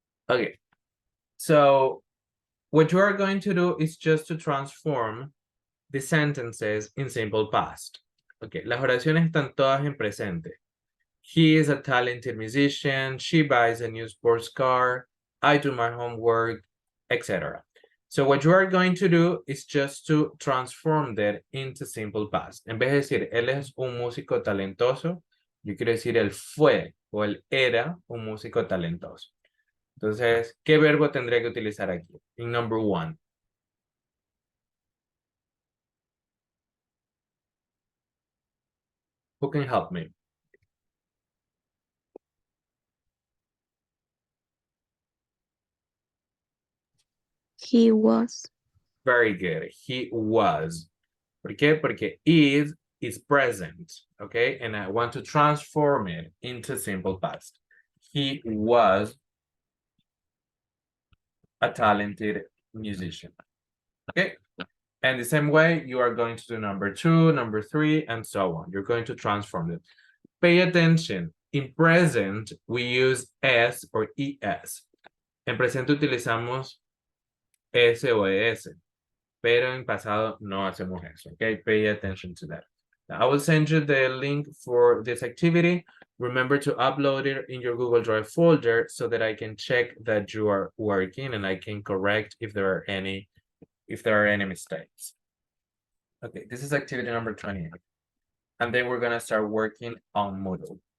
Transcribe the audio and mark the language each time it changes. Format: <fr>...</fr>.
<en>Okay, so what you are going to do is just to transform the sentences in simple past. Okay,</en> <es>las oraciones están todas en presente.</es> <en>He is a talented musician. She buys a new sports car. I do my homework, etc. So what you are going to do is just to transform that into simple past.</en> <es>En vez de decir, él es un músico talentoso, yo quiero decir, él fue o él era un músico talentoso. Entonces, ¿qué verbo tendría que utilizar aquí?</es> <en>En number 1. Who can help me? He was. Very good. He was.</en> <es>¿Por qué? Porque</es> <en>is present, okay? And I want to transform it into simple past. He was a talented musician, okay? And the same way, you are going to do number 2, number 3, and so on. You're going to transform it. Pay attention. In present, we use S or ES.</en> <es>En presente utilizamos S o ES. Pero en pasado no hacemos eso, okay?</es> <en>Pay attention to that. Now, I will send you the link for this activity. Remember to upload it in your Google Drive folder so that I can check that you are working and I can correct if there are any mistakes. Okay, this is activity number 28. And then we're gonna start working on Moodle.</en>